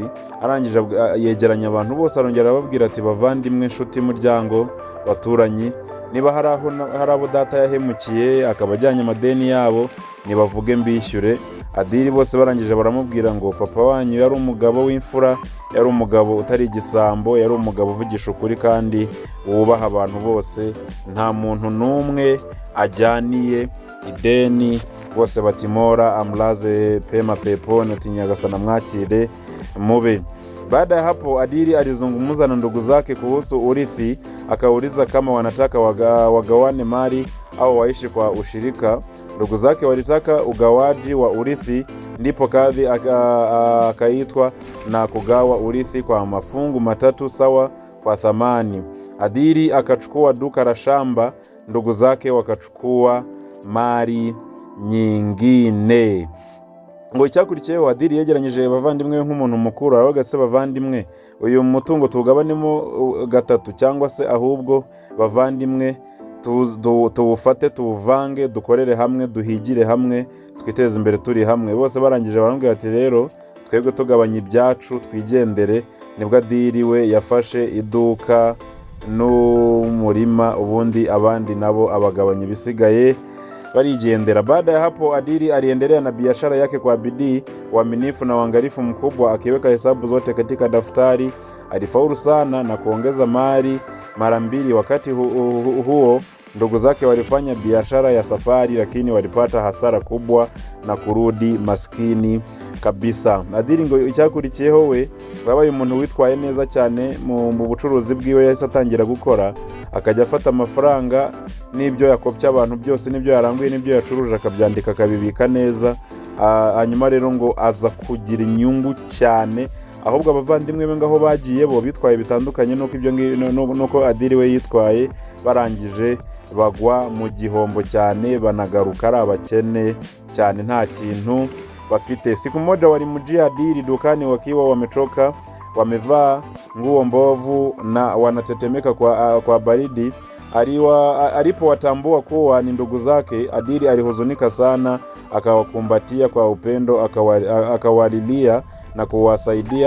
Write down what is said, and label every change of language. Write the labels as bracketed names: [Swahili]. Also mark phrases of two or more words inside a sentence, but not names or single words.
[Kinyarwanda] Arangije yegeranya abantu bose, arongera ababwira ati bavandimwe, nshuti, muryango, baturanyi, niba hari abo data yahemukiye akaba ajyanye amadeni yabo, nibavuge mbishyure. Adiri bose barangije baramubwira ngo papa wanyu yari umugabo w'imfura, yari umugabo utari igisambo, yari umugabo uvugisha ukuri kandi wubaha abantu bose, nta muntu n'umwe ajyaniye ideni. Bose batimora [Swahili] amlaze pema peponi, [Kinyarwanda] ati Nyagasani mwakire mube. [Swahili] Baada ya hapo Adiri alizungumza na ndugu zake kuhusu urithi, akauliza kama wanataka wagawane mali au waishi kwa ushirika. Ndugu zake walitaka ugawaji wa urithi, ndipo kadhi akaitwa na kugawa urithi kwa mafungu matatu sawa kwa thamani. Adiri akachukua duka la shamba, ndugu zake wakachukua mali nyingine. [Kinyarwanda] Ngo icyakurikiyeho Adiri yegeranyije bavandimwe nk'umuntu mukuru, aravuga se bavandimwe, uyu mutungo tugabanemo gatatu, cyangwa se ahubwo bavandimwe tuwufate tuwuvange, dukorere hamwe, duhigire hamwe, twiteze imbere turi hamwe. Bose barangije baramubwira ati rero twebwe tugabanya ibyacu twigendere. Nibwo Adiri we yafashe iduka n'umurima, ubundi abandi nabo abagabanya ibisigaye walijiendera. [Swahili] Baada ya hapo Adiri aliendelea na biashara yake kwa bidii, uaminifu na uangalifu mkubwa, akiweka hesabu zote katika daftari. Alifaulu sana na kuongeza mali mara mbili. Wakati huo ndugu zake walifanya biashara ya safari, lakini walipata hasara kubwa na kurudi maskini kabisa. [Kinyarwanda] Adiri ngo icyakurikiyeho we wabaye umuntu witwaye neza cyane mu bucuruzi bwiwe. Yahise atangira gukora, akajya afata amafaranga n'ibyo yakopye abantu byose, n'ibyo yaranguye, n'ibyo yacuruje, akabyandika akabibika neza. Hanyuma rero ngo aza kugira inyungu cyane, ahubwo abavandimwe be ngaho bagiye bo bitwaye bitandukanye nuko Adiri we yitwaye. Barangije bagwa mu gihombo cyane, banagaruka ari abakene cyane, nta kintu bafite. [Swahili] Siku moja walimjia Adiri dukani wakiwa wamechoka, wamevaa nguo mbovu na wanatetemeka kwa baridi. Alipowatambua kuwa ni ndugu zake, Adiri alihuzunika sana, akawakumbatia kwa upendo, akawalilia na kuwasaidia.